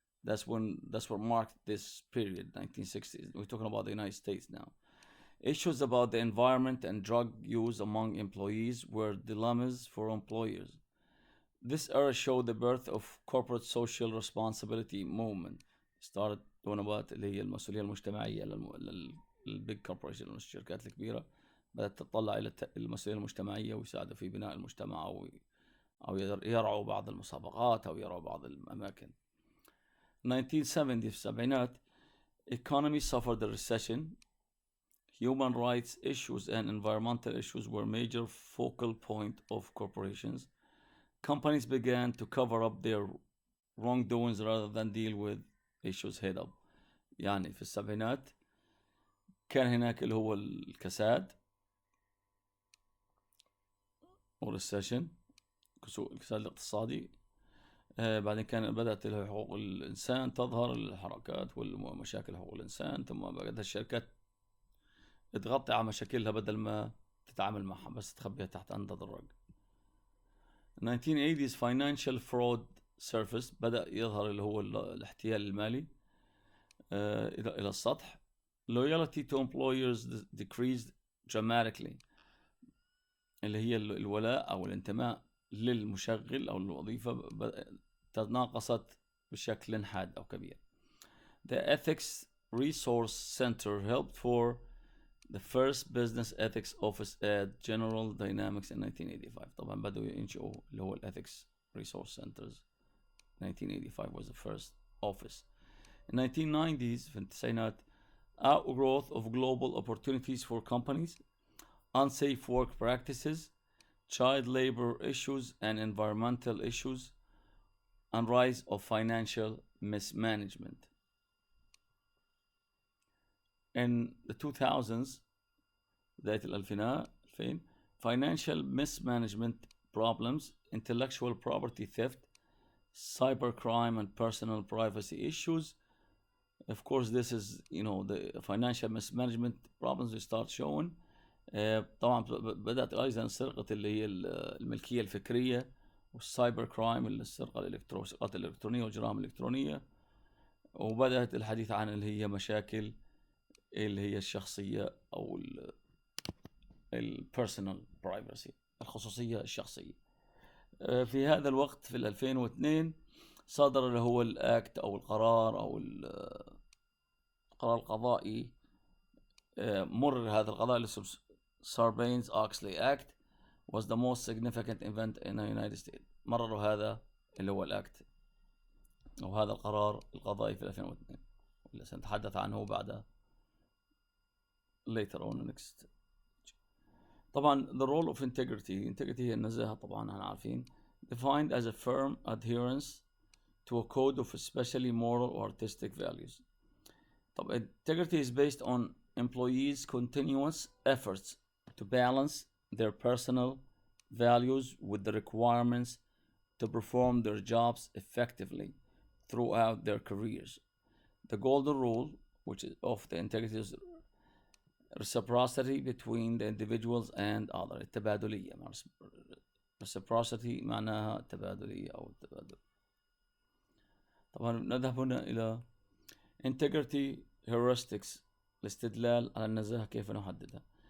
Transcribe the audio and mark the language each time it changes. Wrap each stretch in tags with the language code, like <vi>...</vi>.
<en>That's what marked this period, 1960s. We're talking about the United States now. Issues about the environment and drug use among employees were dilemmas for employers. This era showed the birth of corporate social responsibility movement. Started talking about</en> <ar>اللي هي المسؤولية المجتمعية للبيج كوربوريشن، الشركات الكبيرة بدأت تطلع إلى المسؤولية المجتمعية ويساعدوا في بناء المجتمع أو يرعوا بعض المسابقات أو يرعوا بعض الأماكن.</ar> <en>1970</en> <ar>في السبعينات,</ar> <en>economy suffered a recession. Human rights issues and environmental issues were major focal point of corporations. Companies began to cover up their wrongdoings rather than deal with issues head up.</en> <ar>يعني في السبعينات كان هناك اللي هو الكساد والريسيشن، الكساد الاقتصادي. بعدين بدأت حقوق الإنسان تظهر، الحركات والمشاكل حقوق الإنسان، ثم بدأت الشركات تغطي على مشاكلها بدل ما تتعامل معها، بس تخبيها تحت أنظر الرج.</ar> <en>1980s financial fraud surfaced.</en> <ar>بدأ يظهر اللي هو الاحتيال المالي إلى السطح.</ar> <en>Loyalty to employers decreased dramatically.</en> <ar>اللي هي الولاء أو الانتماء للمشغل أو الوظيفة تناقصت بشكل حاد أو كبير.</ar> <en>The Ethics Resource Center helped for the first business ethics office at General Dynamics in 1985.</en> <ar>طبعا بدأوا ينشئوا اللي هو Ethics Resource Centers.</ar> <en>1985 was the first office. In 1990s</en> <ar>في التسعينات</ar> <en>outgrowth of global opportunities for companies, unsafe work practices, child labor issues and environmental issues, and rise of financial mismanagement. In the 2000s,</en> <ar>بداية الألفين,</ar> <en>financial mismanagement problems, intellectual property theft, cybercrime and personal privacy issues. Of course, this is, the financial mismanagement problems we start showing.</en> <ar>طبعا بدأت أيضا سرقة اللي هي الملكية الفكرية والسايبر كرايم، السرقة الإلكترونية والجرائم الإلكترونية. وبدأت الحديث عن اللي هي مشاكل اللي هي الشخصية أو البيرسونال برايفسي، الخصوصية الشخصية. في هذا الوقت في 2002 صدر اللي هو الأكت أو القرار أو القرار القضائي، مرر هذا القضاء اللي</ar> <en>Sarbanes-Oxley Act was the most significant event in the United States.</en> <ar>مرروا هذا اللي هو الأكت أو هذا القرار القضائي في 2002 اللي سنتحدث عنه بعد</ar> <en>later on next. طبعا the role of integrity</en> <ar>هي النزاهة، طبعا احنا عارفين</ar> <en>defined as a firm adherence to a code of especially moral or artistic values. طب integrity is based on employees' continuous efforts to balance their personal values with the requirements to perform their jobs effectively throughout their careers. The golden rule, which is of the integrity, is reciprocity between the individuals and others.</en> <ar>التبادلية. reciprocity معناها التبادلية أو التبادل. طبعا نذهب هنا إلى integrity heuristics، الاستدلال على النزاهة كيف نحددها.</ar>